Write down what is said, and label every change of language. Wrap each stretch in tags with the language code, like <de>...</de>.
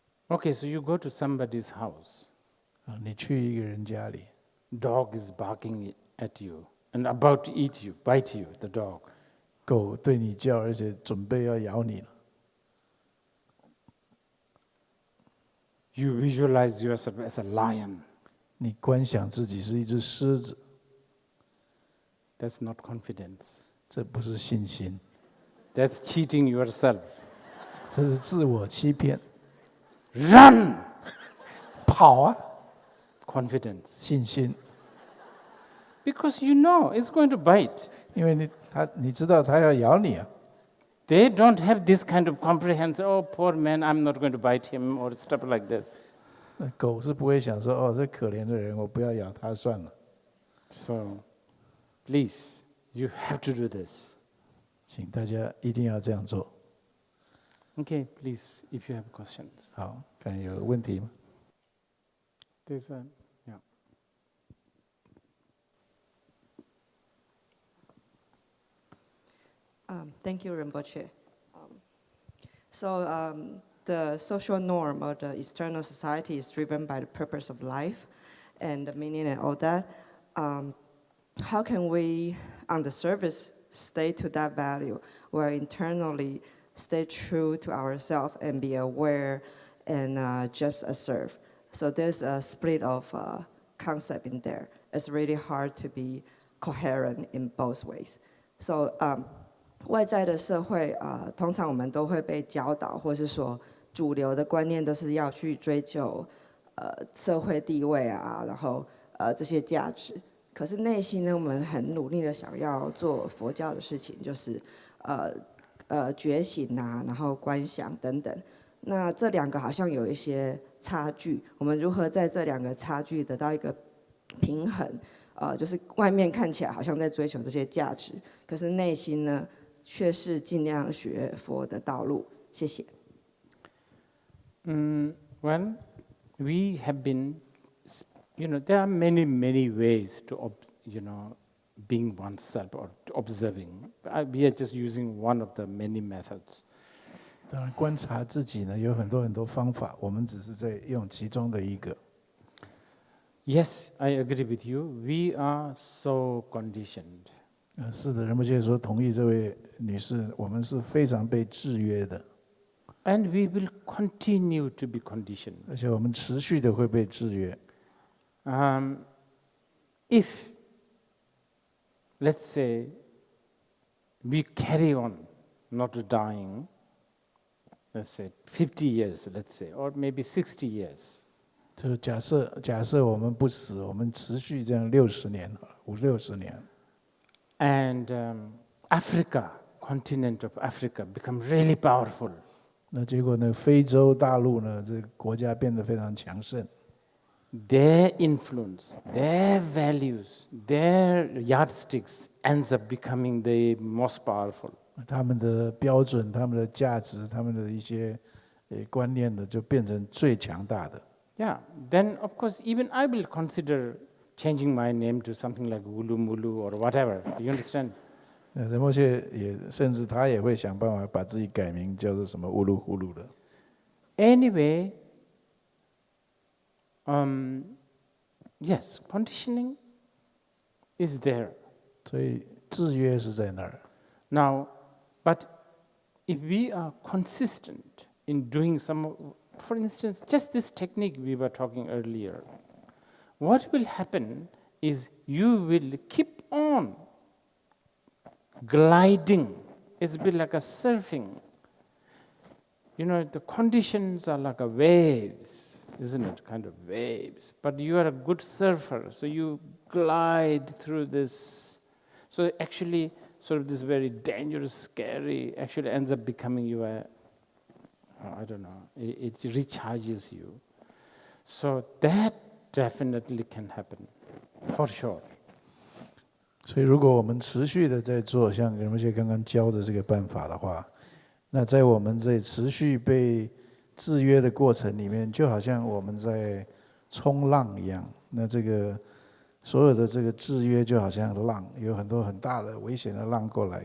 <en>Okay, so you go to somebody's house.</en> <zh>你去一个人家里，</zh> <en>Dog is barking at you and about to eat you, bite you, the dog.</en> <zh>狗对你叫，而且准备要咬你了。</zh> <en>You visualize yourself as a lion.</en> <zh>你观想自己是一只狮子，</zh> <en>That's not confidence.</en> <zh>这不是信心，</zh> <en>That's cheating yourself.</en> <zh>这是自我欺骗。</zh> <en>Run!</en> <zh>跑啊，</zh> <en>Confidence.</en> <zh>信心，</zh> <en>Because you know it's going to bite.</en> <zh>因为你知道它要咬你啊。</zh> <en>They don't have this kind of comprehension. Oh, poor man, I'm not going to bite him or stuff like this.</en> <zh>那狗是不会想说，哦，这可怜的人，我不要咬它算了。</zh> <en>So, please, you have to do this.</en> <zh>请大家一定要这样做。</zh> <en>Okay, please, if you have questions.</en> <zh>好，看有问题吗？</zh> <en>There's a, yeah. Thank you, Rinpoche. The social norm of the external society is driven by the purpose of life and the meaning and all that. How can we, on the surface, stay to that value, where internally stay true to ourselves and be aware and just observe? So there's a split of concept in there. It's really hard to be coherent in both ways.</en> <zh>So 外在的社会通常我们都会被教导，或是说主流的观念都是要去追求社会地位啊，然后这些价值。可是内心呢，我们很努力的想要做佛教的事情，就是觉醒啊，然后观想等等。那这两个好像有一些差距，我们如何在这两个差距得到一个平衡？就是外面看起来好像在追求这些价值，可是内心呢，却是尽量学佛的道路。谢谢。</zh> <en>Well, we have been, there are many, many ways to, being oneself or observing. We are just using one of the many methods.</en> <zh>当然，观察自己呢有很多很多方法，我们只是在用其中的一个。</zh> <en>Yes, I agree with you. We are so conditioned.</en> <zh>是的，仁波切说同意这位女士，我们是非常被制约的，</zh> <en>And we will continue to be conditioned.</en> <zh>而且我们持续的会被制约。</zh> <en>If let's say, we carry on not dying, let's say 50 years, let's say, or maybe 60 years.</en> <zh>就假设我们不死，我们持续这样60年，50-60年。</zh> <en>And Africa, continent of Africa, become really powerful.</en> <zh>那结果呢，非洲大陆呢，这个国家变得非常强盛。</zh> <en>Their influence, their values, their yardsticks ends up becoming the most powerful.</en> <zh>他们的标准、他们的价值、他们的一些观念呢，就变成最强大的。</zh> <en>Yeah, then of course even I will consider changing my name to something like Wulu Mulu or whatever. Do you understand?</en> <zh>仁波切甚至他也会想办法把自己改名叫做什么乌鲁呼噜的。</zh> <en>Anyway, yes, conditioning is there.</en> <zh>所以制约是在那儿。</zh> <en>Now, but if we are consistent in doing some, for instance, just this technique we were talking earlier, what will happen is you will keep on gliding. It's a bit like a surfing. You know, the conditions are like a waves, isn't it? Kind of waves. But you are a good surfer, so you glide through this. So actually, sort of this very dangerous, scary, actually ends up becoming your, I don't know, it recharges you. So that definitely can happen, for sure.</en> <zh>所以，如果我们持续的在做像仁波切刚刚教的这个办法的话，那在我们这持续被制约的过程里面，就好像我们在冲浪一样。那这个所有的这个制约就好像浪，有很多很大的危险的浪过来。</zh>